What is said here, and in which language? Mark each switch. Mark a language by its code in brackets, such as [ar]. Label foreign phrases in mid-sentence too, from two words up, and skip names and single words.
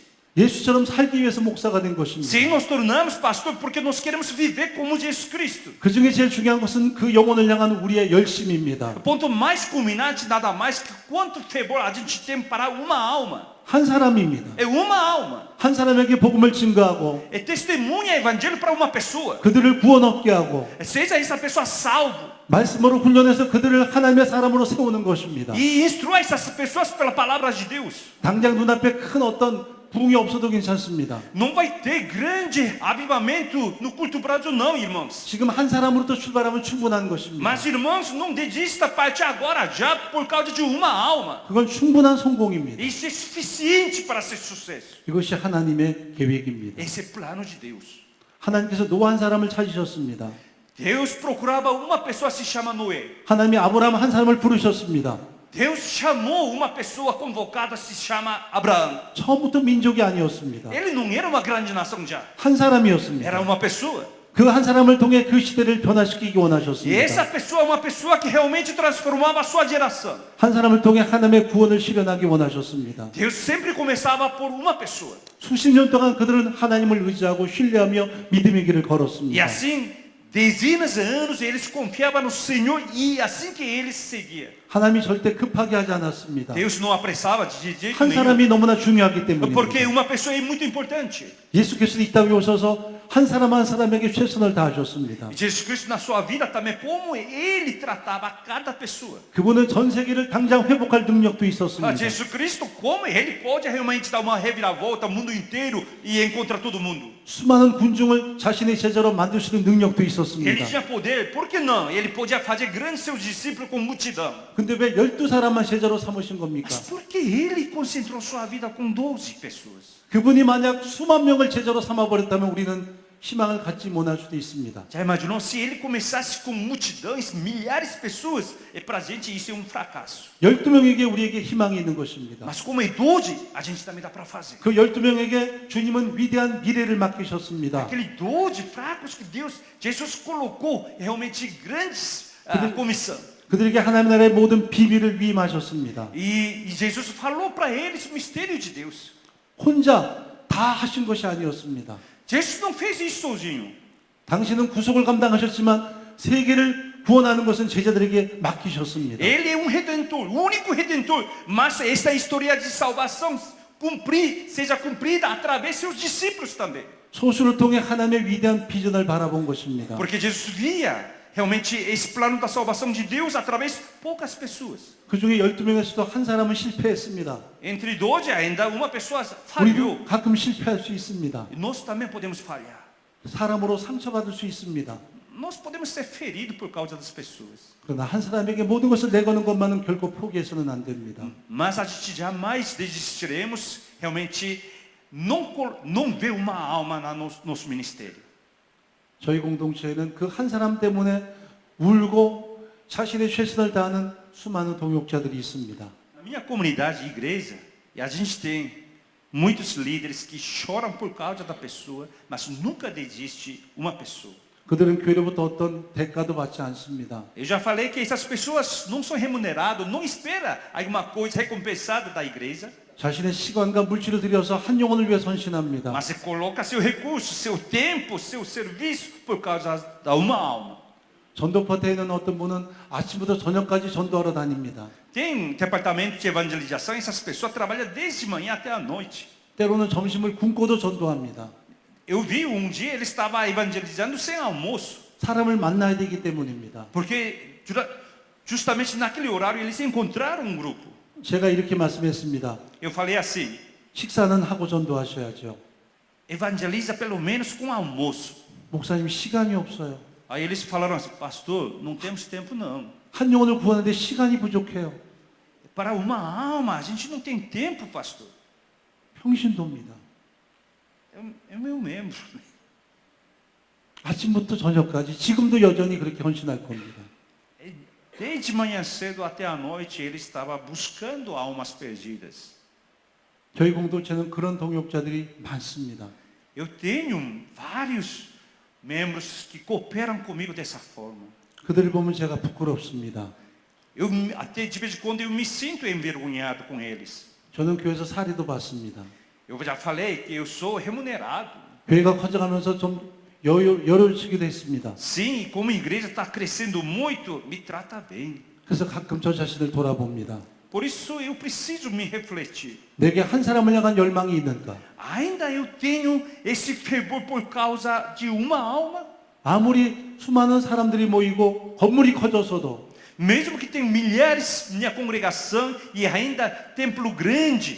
[ko] 예수처럼 살기 위해서 목사가 된 것입니다. [pt] Sim, nós tornamos pastor porque nós queremos viver como Jesus Cristo. [ko] 그 중에 제일 중요한 것은 그 영혼을 향한 우리의 열심입니다. [pt] O ponto mais culminante nada mais que quanto fervor a gente tem para uma alma. [ko] 한 사람입니다. [pt] É uma alma. [ko] 한 사람에게 복음을 증거하고 [pt] É testemunha evangelho para uma pessoa. [ko] 그들을 구원 얻게 하고 [pt] Seja essa pessoa salvo. [ko] 말씀으로 훈련해서 그들을 하나님의 사람으로 세우는 것입니다. [pt] E instrua essas pessoas pela palavra de Deus. [ko] 당장 눈앞에 큰 어떤 부흥이 없어도 괜찮습니다. [pt] Não vai ter grande avivamento no culto Brasil não, irmãos. [ko] 지금 한 사람으로부터 출발하면 충분한 것입니다. [pt] Mas, irmãos, não desista a partir agora já por causa de uma alma. [ko] 그건 충분한 성공입니다. [pt] Isso é suficiente para ser sucesso. [ko] 이것이 하나님의 계획입니다. [pt] Esse é plano de Deus. [ko] 하나님께서 노아 한 사람을 찾으셨습니다. [pt] Deus procurava uma pessoa se chama Noé. [ko] 하나님이 아브라함 한 사람을 부르셨습니다. [pt] Deus chamou uma pessoa convocada se chama Abraão. [ko] 처음부터 민족이 아니었습니다. [pt] Ele não era uma grande nação já. [ko] 한 사람이었습니다. [pt] Era uma pessoa. [ko] 그 한 사람을 통해 그 시대를 변화시키기 [pt] E essa [ko] 원하셨습니다. [pt] pessoa é uma pessoa que realmente transformava a sua geração. [ko] 한 사람을 통해 하나님의 구원을 실현하기 원하셨습니다. [pt] Deus sempre começava por uma pessoa. [ko] 수십 년 동안 그들은 하나님을 의지하고 신뢰하며 믿음의 길을 [pt] E [ko] 걸었습니다. [pt] assim, dezenas de anos, eles confiavam no Senhor e assim que eles seguiam. [ko] 하나님이 절대 급하게 하지 않았습니다. [pt] Deus não apressava de jeito [ko] 한 [pt] nenhum. [ko] 사람이 너무나 중요하기 [pt] Porque [ko] 때문입니다. [pt] uma pessoa é muito importante. [ko] 예수께서 이 땅에 오셔서 한 사람 한 사람에게 최선을 다하셨습니다. [pt] E Jesus Cristo na sua vida também, como ele tratava cada pessoa. [ko] 그분은 전 세계를 당장 회복할 능력도 있었습니다. [pt] Jesus Cristo, como ele pode realmente dar uma reviravolta ao mundo inteiro e encontrar todo mundo. [ko] 수많은 군중을 자신의 제자로 만들 수 있는 능력도 [pt] Ele [ko] 있었습니다. [pt] tinha poder, por que não? Ele podia fazer grandes seus discípulos com multidão. [ko] 근데 왜 12사람만 제자로 삼으신 겁니까? [pt] Mas por que ele concentrou sua vida com 12 pessoas? [ko] 그분이 만약 수만 명을 제자로 삼아버렸다면 우리는 희망을 갖지 못할 수도 있습니다. [pt] Já imaginou se ele começasse com multidões, milhares de pessoas? E para a gente isso é um fracasso. [ko] 12명에게 우리에게 희망이 있는 것입니다. [pt] Mas como é 12, a gente também dá para fazer. [ko] 그 12명에게 주님은 위대한 미래를 맡기셨습니다. [pt] Aquele 12 fracos que Deus, Jesus colocou realmente grandes comissão. [ko] 그들에게 하나님 나라의 모든 비밀을 위임하셨습니다. [pt] E Jesus falou para eles o mistério de Deus. [ko] 혼자 다 하신 것이 아니었습니다. [pt] Jesus não fez isso sozinho. [ko] 당신은 구속을 감당하셨지만 세계를 구원하는 것은 제자들에게 맡기셨습니다. [pt] Ele é um redentor, o único redentor. Mas essa história de salvação seja cumprida através de seus discípulos também. [ko] 소수를 통해 하나님의 위대한 비전을 바라본 것입니다. [pt] Porque Jesus via realmente esse plano da salvação de Deus através de poucas pessoas. [ko] 그 중에 12명에서도 한 사람은 실패했습니다. [pt] Entre 12 ainda uma pessoa falhou. [ko] 우리도 가끔 실패할 수 있습니다. [pt] E nós também podemos falhar. [ko] 사람으로 상처받을 수 있습니다. [pt] Nós podemos ser feridos por causa das pessoas. [ko] 그러나 한 사람에게 모든 것을 내거는 것만은 결코 포기해서는 안 됩니다. [pt] Mas a gente jamais desistiremos realmente não ver uma alma no nosso ministério. [ko] 저희 공동체에는 그 한 사람 때문에 울고 자신의 최선을 다하는 수많은 동역자들이 있습니다. [pt] Na minha comunidade, igreja, e a gente tem muitos líderes que choram por causa da pessoa, mas nunca desiste uma pessoa. [ko] 그들은 교회로부터 어떤 대가도 받지 않습니다. [pt] Eu já falei que essas pessoas não são remuneradas, não espera alguma coisa recompensada da igreja, [ko] 자신의 시간과 물질을 들여서 한 영혼을 위해 헌신합니다. [pt] mas você coloca seu recurso, seu tempo, seu serviço por causa da uma alma. [ko] 전도파트에 있는 어떤 분은 아침부터 저녁까지 전도하러 다닙니다. [pt] Tem departamento de evangelização, essas pessoas trabalham desde manhã até a noite. [ko] 때로는 점심을 굶고도 전도합니다. [pt] Eu vi um dia ele estava evangelizando sem almoço, [ko] 사람을 만나야 되기 때문입니다. [pt] porque justamente naquele horário eles encontraram um grupo. [ko] 제가 이렇게 말씀했습니다. [pt] Eu falei assim: [ko] 식사는 하고 전도하셔야죠. [pt] evangeliza pelo menos com almoço. [ko] 목사님 시간이 없어요. [pt] Aí eles falaram assim: pastor, não temos tempo não. [ko] 한 영혼을 구하는데 시간이 부족해요. [pt] Para uma alma, a gente não tem tempo, pastor. [ko] 평신도입니다. [pt] É o meu membro. [ko] 아침부터 저녁까지 지금도 여전히 그렇게 헌신할 겁니다. [pt] Desde manhã cedo até a noite ele estava buscando almas perdidas. [ko] 저희 공동체는 그런 동역자들이 많습니다. [pt] Eu tenho vários membros que cooperam comigo dessa forma. [ko] 그들을 보면 제가 부끄럽습니다. [pt] Até de vez em quando eu me sinto envergonhado com eles. [ko] 저는 교회에서 사리도 받습니다. [pt] Eu já falei que eu sou remunerado. [ko] 교회가 커져가면서 좀 여유시기도 했습니다. [pt] Sim, e como a igreja está crescendo muito, me trata bem. [ko] 그래서 가끔 저 자신을 돌아봅니다. [pt] Por isso eu preciso me refletir. [ko] 내게 한 사람을 향한 열망이 있는가? [pt] Ainda eu tenho esse fervor por causa de uma alma? [ko] 아무리 수많은 사람들이 모이고 건물이 커져서도 [pt] Mesmo que tenha milhares na congregação e ainda templo grande,